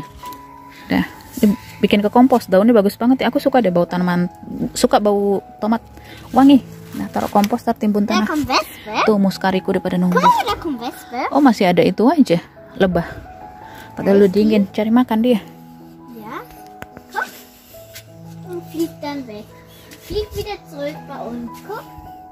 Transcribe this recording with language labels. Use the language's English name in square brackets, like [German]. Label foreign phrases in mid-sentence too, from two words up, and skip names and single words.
[Indonesian] Dah, bikin ke kompos, daunnya bagus banget ya. Aku suka deh bau tanaman, suka bau tomat, wangi. Nah, taruh kompos, timbun tanah. Tuh muskariku udah pada nunggu. Oh masih ada itu aja, lebah. Padahal lu dingin, cari makan dia. [German] Ja. Komm. Und fliegt dann weg. Fliegt wieder zurück bei uns. Guck.